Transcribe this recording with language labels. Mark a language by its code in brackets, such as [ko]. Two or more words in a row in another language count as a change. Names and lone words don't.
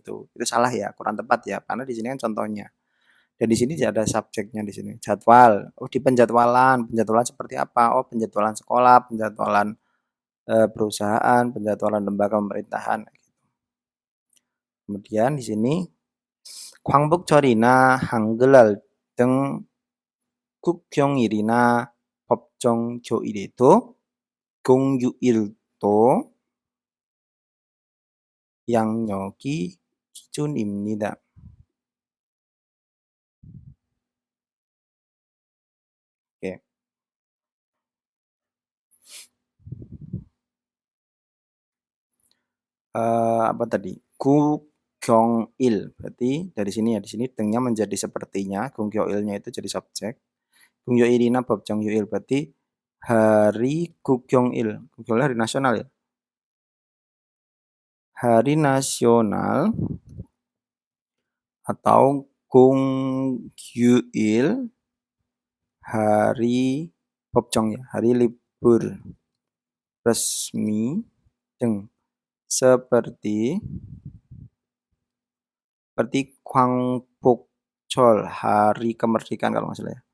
[id] Itu salah ya, kurang tepat ya, karena di sini kan contohnya. Dan di sini ada subjeknya di sini, jadwal. Oh, di penjadwalan, penjadwalan seperti apa? Oh, penjadwalan sekolah, penjadwalan, perusahaan, penjadwalan lembaga pemerintahan, gitu. Kemudian di sini [ko] 광복절이나 한글날 등 국경일이나 법정 교일에도 공휴일도 양력이 기준입니다. [id] Oke. Apa tadi? Gugyeongil, berarti dari sini ya, di sini tengnya menjadi sepertinya, Gugyeongilnya itu jadi subjek. [ko] Gugyeongil이나 법정휴일 [id] berarti hari Gugyeongil. Gugyeongil hari nasional ya? Hari nasional atau Gonghyuil, hari Popjong ya, hari libur resmi seperti Gwangbokjeol, hari kemerdekaan kalau nggak salah ya.